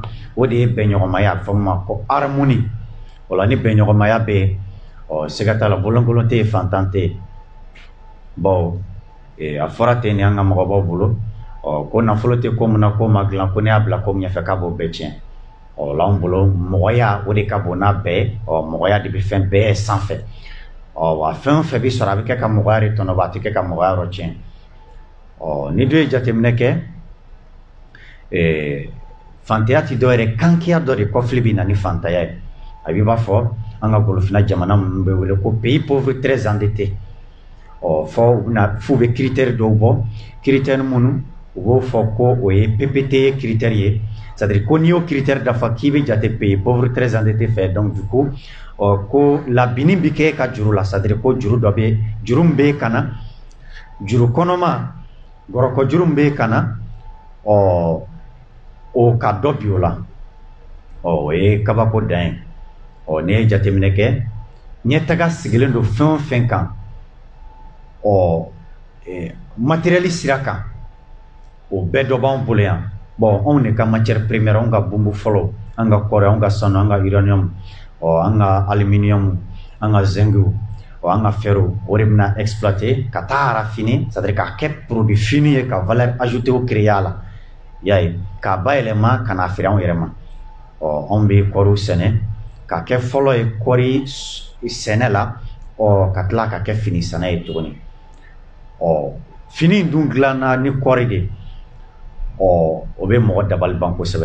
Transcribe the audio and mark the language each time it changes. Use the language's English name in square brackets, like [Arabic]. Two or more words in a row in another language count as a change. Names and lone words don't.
[Bambara] o de ye bɛnɲɔgɔnmaya a bɛ fɔ min ma ko harmonie o la ni bɛnɲɔgɔnmaya bɛ yen siga t'a la bolonkolon tɛ yen fantan tɛ yen bon a fɔra ten ni an ka mɔgɔbaw bolo ko nafolo tɛ ko min na ko ma dilan ko ne y'a bila ko min ɲɛfɛ k'a b'o bɛɛ tiɲɛ o la an bolo mɔgɔya o de ka bon n'a bɛɛ ye mɔgɔya de bɛ fɛn bɛɛ sanfɛ wa fɛn o fɛn bɛ sɔrɔ a bɛ kɛ ka mɔgɔya de tɔnɔbɔ a tɛ kɛ ka mɔgɔya yɔrɔ tiɲɛ ni dɔ ye jateminɛ kɛ fantanya tɛ dɔwɛrɛ kankiya dɔ de kɔfili bɛ na ni fantanya ye a b'i b'a fɔ an ka golofina jamana minnu bɛ wele ko [French] pays pauvre très endetté [Bambara] f'u bɛ critère dɔw bɔ critère minnu u b'o fɔ ko o ye PPT ye critère ye [French] c'est à dire [Bambara] ko n'i y'o critère dafa k'i bɛ jate [French] pays pauvre très endetté [Bambara] fɛ [French] donc du coup [Bambara] ko labini bi kɛ ka juru la, [French] c'est-à-dire [Bambara] ko juru dɔ bɛ juru min bɛ ka na, juru kɔnɔma gɔrɔkɔ juru min bɛ ka na, o ka dɔ bi o la. O ye kabako dan ye. N'i ye jateminɛ kɛ, ɲɛtaga sigilen don fɛn o fɛn kan, matériel sira kan, o bɛɛ dɔ b'anw bolo yan. Bon, anw de ka [French] matière première, [Bambara] anw ka bumbu fɔlɔ, an ka kɔrɛ, an ka sanu, an ka uranium, an ka aluminium, an ka zinc, an ka fer, o de bɛna exploiter ka taa raffiner, [French] c'est-à-dire [Bambara] k'a kɛ [French] produit fini [Bambara] ye ka [French] valeur ajoutée créer [Bambara] a la. Y'a ye, k'a bayɛlɛma ka n'a feere anw yɛrɛ ma. Anw bɛ kɔɔriw sɛnɛ, k'a kɛ fɔlɔ ye kɔɔri sɛnɛ la, ka tila ka kɛ fini sɛnɛ ye tuguni. Fini dun dilanna ni kɔɔri de, o bɛ mɔgɔ dabali ban kosɛbɛ.